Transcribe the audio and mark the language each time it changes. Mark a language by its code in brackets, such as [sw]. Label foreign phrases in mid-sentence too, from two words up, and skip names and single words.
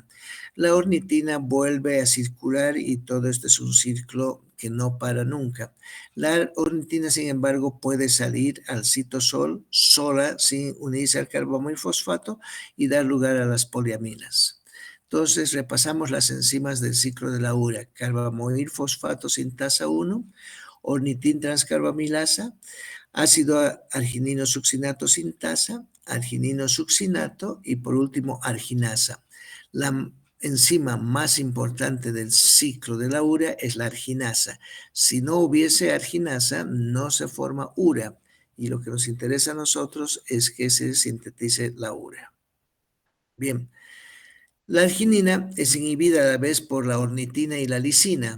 [es] La ornitina vuelve a circular y todo esto es un ciclo que no para nunca. La ornitina, sin embargo, puede salir al citosol sola sin unirse al carbomoil fosfato y dar lugar a las poliaminas. Entonces, repasamos las enzimas del ciclo de la urea. Carbamoil fosfato sintasa 1, ornitin transcarbamilasa, ácido arginino succinato sintasa, arginino succinato y por último arginasa. La enzima más importante del ciclo de la urea es la arginasa. Si no hubiese arginasa, no se forma urea. Y lo que nos interesa a nosotros es que se sintetice la urea. Bien, la arginina es inhibida a la vez por la ornitina y la lisina.